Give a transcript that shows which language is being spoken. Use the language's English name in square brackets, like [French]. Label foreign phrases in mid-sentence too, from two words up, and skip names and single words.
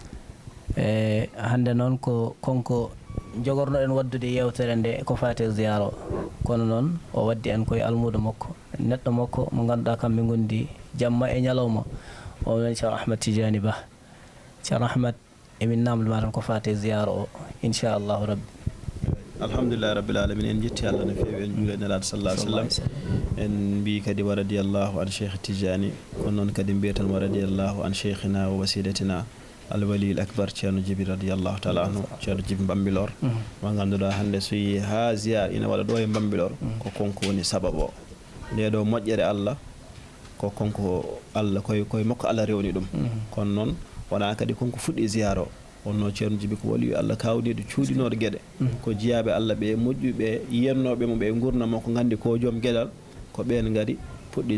[Fula] e hande noon ko konko jogornoɗen waddude yewtere nde ko fate ziyara o kono noon o waddi en koye almudo makko neɗɗo makko mo ganduɗa kamɓe gondi jamma e ñalawma o woni Ceerno Ahmad Tidiani Ba Ceerno Ahmad emin namdoma tan ko fate ziyara o [Arabic] إن شاء الله ربي الحمد لله رب العالمين [Fula] en jetti Allah no fewi en juule nelaɗo [Arabic] صلى الله عليه وسلم [Fula] en mbi kadi [Arabic] ورضي الله عن [Fula] Cheikh Tidiani kono noon kadi mbiyatan [Arabic] ورضي الله عن شيخنا ووسيلتنا الولي الأكبر [Fula] Ceerno Djiby [Arabic] رضي الله تعالى عنه [Fula] Ceerno Djiby Bambilor mo ganduɗa hande so yi ha ziyara ina waɗa ɗo e Bambilor ko konko woni sababu o nde ɗo moƴƴere Allah ko konko Allah koye makko Allah rewni ɗum kono noon wona kadi konko fuɗɗi ziyara o wonno Ceerno Djiby ko [Arabic] ولي الله [Fula] kawniɗo cuuɗinoɗo gueɗe ko jiyaɓe Allah ɓe moƴƴuɓe yennoɓe mo ɓe gurnamo ko gandi ko joom gueɗal ko ɓen gari puɗɗi